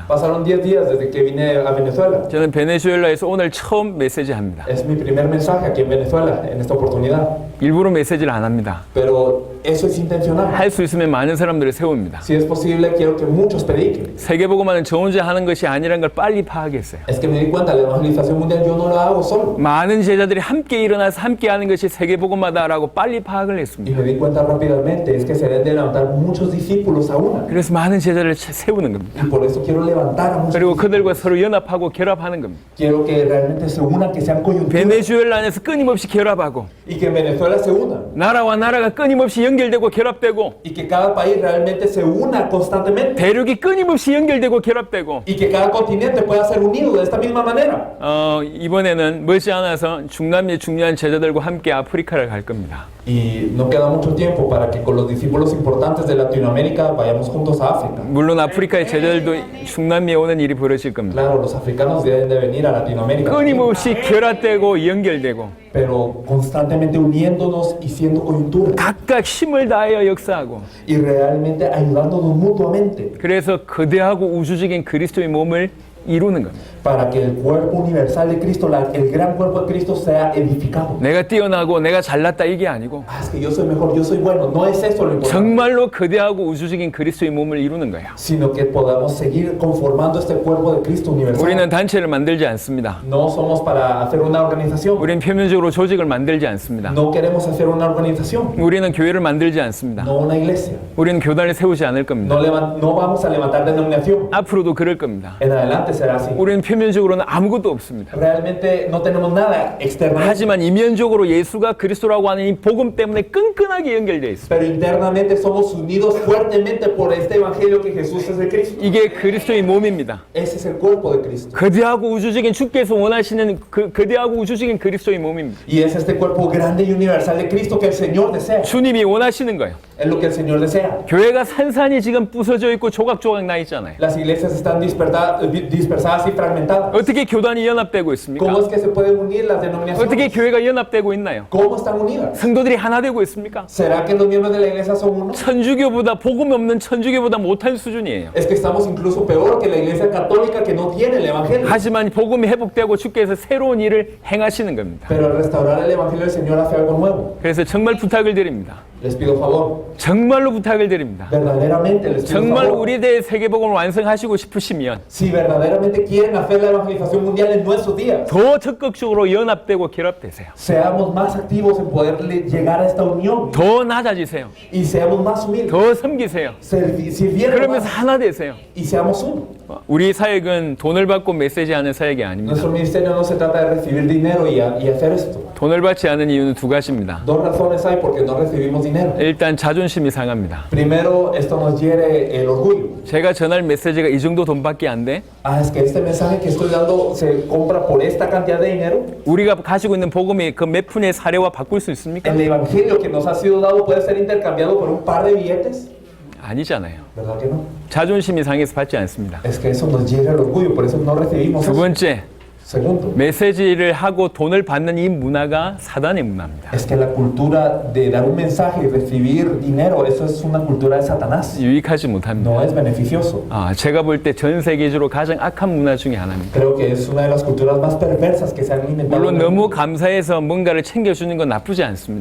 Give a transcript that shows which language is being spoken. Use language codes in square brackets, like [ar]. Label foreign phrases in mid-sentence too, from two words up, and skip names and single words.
[es] Pasaron 10 días desde que vine a Venezuela. [ko] 저는 베네수엘라에서 오늘 처음 메시지 합니다. [es] Es mi primer mensaje aquí en Venezuela en esta oportunidad. [ko] 일부러 메시지를 안 합니다. [es] pero eso es intencional. [ko] 할 수 있으면 많은 사람들을 세웁니다. [es] Si es posible, quiero que muchos prediquen. [ko] 세계복음화는 저 혼자 하는 것이 아니라는 걸 빨리 파악했어요. [es] Es que me di cuenta, la evangelización mundial yo no la hago solo. [ko] 많은 제자들이 함께 일어나서 함께 하는 것이 세계복음화다라고 빨리 파악을 [es] Y [ko] 했습니다. [es] me di cuenta rápidamente, es que se deben de levantar muchos discípulos a una. [ko] 그래서 많은 제자를 세우는 겁니다. [es] Y por eso quiero levantar a muchos [ko] 그리고 [es] discípulos. [ko] 그들과 서로 연합하고 결합하는 겁니다. [es] Quiero que realmente se unan, que sean coyunturas. [ko] 베네수엘라 안에서 끊임없이 결합하고 [es] Y que en Venezuela se unan. [ko] 나라와 나라가 끊임없이 연결되고 결합되고 [es] Y que cada país realmente se una constantemente. [ko] 대륙이 끊임없이 연결되고 결합되고 [es] Y que cada continente pueda ser unido de esta misma manera. [ko] 이번에는 머지않아서 중남미의 중요한 제자들과 함께 아프리카를 갈 겁니다. [es] Y no queda mucho tiempo para que con los discípulos importantes de Latinoamérica vayamos juntos a África. [ko] 물론 아프리카의 제자들도 중남미에 오는 일이 벌어질 겁니다. [es] Claro, los africanos deben de venir a Latinoamérica. [ko] 끊임없이 결합되고 연결되고 [es] Pero constantemente uniéndonos y siendo coyunturas. [ko] 각각 힘을 다하여 역사하고 [es] Y realmente ayudándonos mutuamente. [ko] 그래서 거대하고 우주적인 그리스도의 몸을 이루는 겁니다. [es] Para que el cuerpo universal de Cristo, el gran cuerpo de Cristo sea edificado. [ko] 내가 뛰어나고 내가 잘났다 이게 아니고 [es] Ah, es que yo soy mejor, yo soy bueno. No es eso lo importante. [ko] 정말로 거대하고 우주적인 그리스도의 몸을 이루는 거예요. [es] Sino que podamos seguir conformando este cuerpo de Cristo universal. [ko] 우리는 단체를 만들지 않습니다. [es] No somos para hacer una organización. [ko] 우리는 표면적으로 조직을 만들지 않습니다. [es] No queremos hacer una organización. [ko] 우리는 교회를 만들지 않습니다. [es] No una iglesia. [ko] 우리는 교단을 세우지 않을 겁니다. [es] No vamos a levantar denominación. [ko] 앞으로도 그럴 겁니다. [es] En adelante será así. [ko] 우리는 표면적으로는 아무것도 없습니다. [es] Realmente no tenemos nada externamente. [ko] 하지만 이면적으로 예수가 그리스도라고 하는 이 복음 때문에 끈끈하게 연결되어 있습니다. [es] Pero internamente somos unidos fuertemente por este evangelio que Jesús es el Cristo. [ko] 이게 그리스도의 몸입니다. [es] Ese es el cuerpo de Cristo. [ko] 거대하고 우주적인 주께서 원하시는 거대하고 우주적인 그리스도의 몸입니다. [es] Y es este cuerpo grande y universal de Cristo que el Señor desea. [ko] 주님이 원하시는 거예요. [es] Es lo que el Señor desea. [ko] 교회가 산산이 지금 부서져 있고 조각조각 나 있잖아요. [es] Las iglesias están dispersadas y fragmentadas. [ko] 어떻게 교단이 연합되고 있습니까? [es] ¿Cómo es que se pueden unir las denominaciones? [ko] 어떻게 교회가 연합되고 있나요? [es] ¿Cómo están unidas? [ko] 성도들이 하나 되고 있습니까? [es] ¿Será que los miembros de la iglesia son uno? [ko] 천주교보다 복음 없는 천주교보다 못한 수준이에요. [es] Es que estamos incluso peor que la iglesia católica que no tiene el evangelio. [ko] 하지만 복음이 회복되고 주께서 새로운 일을 행하시는 겁니다. [es] Pero al restaurar el evangelio el Señor hace algo nuevo. [ko] 그래서 정말 부탁을 드립니다. [es] Les pido favor. [ko] 정말로 부탁을 드립니다. [es] Verdaderamente les pido [ko] 정말 [es] favor. [ko] 우리 대의 세계복음을 완성하시고 싶으시면 [es] Si verdaderamente quieren hacer la evangelización mundial en nuestros días, [ko] 더 적극적으로 연합되고 결합되세요. [es] seamos más activos en poder llegar a esta unión [ko] 더 낮아지세요. [es] y seamos más humildes, [ko] 더 섬기세요. [es] sirviendo [ko] 그러면서 [es] más [ko] 하나 되세요. [es] y seamos uno. [ko] 우리 사역은 돈을 받고 메시지하는 사역이 아닙니다. [es] Nuestro ministerio no se trata de recibir dinero y hacer esto. [ko] 돈을 받지 않은 이유는 두 가지입니다. [es] Dos razones hay porque no recibimos dinero. [ko] 일단 자존심이 상합니다. [es] Primero, esto nos hiere el orgullo. [ko] 제가 전할 메시지가 이 정도 돈밖에 안 돼? [es] Ah, es que este mensaje que estoy dando se compra por esta cantidad de dinero. [ko] 우리가 가지고 있는 복음이 그 몇 푼의 사례와 바꿀 수 있습니까? [es] El evangelio que nos ha sido dado puede ser intercambiado por un par de billetes. [ko] 아니잖아요. [es] ¿Verdad que no? [ko] 자존심이 상해서 받지 않습니다. [es] Es que eso nos hiere el orgullo, por eso no recibimos [ko] 두 [es] eso. [ko] 번째, [es] Segundo, [ko] 메시지를 하고 돈을 받는 이 문화가 사단의 문화입니다. [es] es que la cultura de dar un mensaje y recibir dinero, eso es una cultura de Satanás. [ko] 유익하지 못합니다. [es] No es beneficioso. [ko] 제가 볼 때 전 세계적으로 가장 악한 문화 중에 하나입니다. [es] Creo que es una de las culturas más perversas que se han inventado. [ko] 물론 [es] en el [ko] 너무 [es] mundo. [ko] 감사해서 뭔가를 챙겨주는 건 나쁘지 않습니다.